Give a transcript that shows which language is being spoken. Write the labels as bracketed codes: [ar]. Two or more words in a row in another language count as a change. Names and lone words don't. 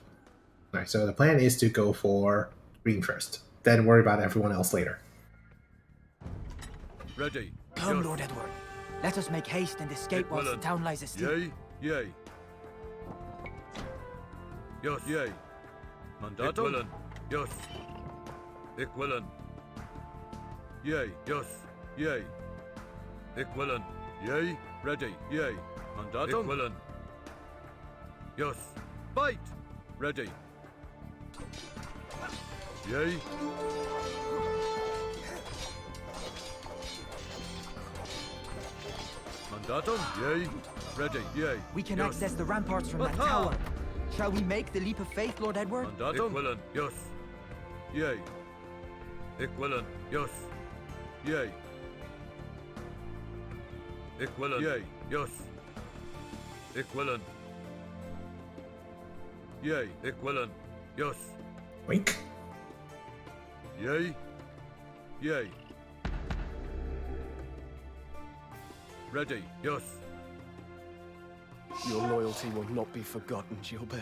[en] Alright, so the plan is to go for green first, then worry about everyone else later. Ready. Come, Lord Edward. Let us make haste and escape whilst the town lies asleep. Yea, yea. Yes, yea. Mandatum? Yes. [nl] Ik willen. [en] Yea, yes, yea. [nl] Ik willen. [en] Yea, ready, yea. Mandatum? [nl] Ik willen. [en] Yes. Fight! Ready. Yea. Mandatum? Yea. Ready, yea. We can yes. access the ramparts from that tower. Shall we make the leap of faith, Lord Edward? [nl] Mandatum? Ik willen. [en] Yes. Yea. [nl] Ik willen. Yes. [en] Yea. [nl] Ik willen. [en] Yea. Yes. [nl] Ik willen. Yea. Ik willen. [en] Yes. Wink. Yay. Yay. Ready. Yes. Your loyalty will not be forgotten, Gilbert.